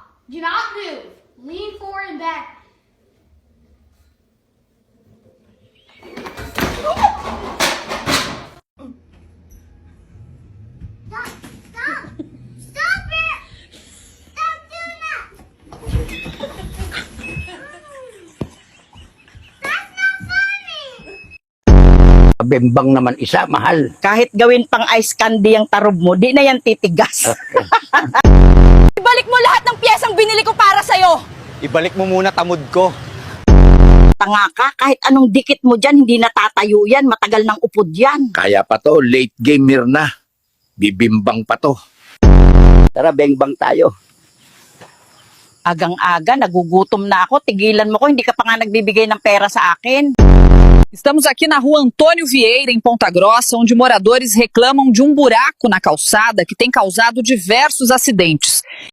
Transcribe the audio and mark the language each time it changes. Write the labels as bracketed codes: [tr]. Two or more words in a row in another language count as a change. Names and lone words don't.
[en] Do not move. Lean forward and back. Stop! Stop! Stop it! Stop doing that! That's not funny! [tl] Bembang naman isa, mahal. Kahit gawin pang ice candy ang tarob mo, di na yan titigas. Ibalik mo lahat ng piyesang binili ko para sa'yo. Ibalik mo muna tamod ko. Tanga ka, kahit anong dikit mo dyan, hindi natatayo yan. Matagal nang upod yan. Kaya pa to, [en] late gamer [tl] na. Bibimbang pa to. Tara, bengbang tayo. Agang-aga, nagugutom na ako. Tigilan mo ko, hindi ka pa nga nagbibigay ng pera sa akin. [pt] Estamos aqui na rua Antônio Vieira, em Ponta Grossa, onde moradores reclamam de um buraco na calçada que tem causado diversos acidentes.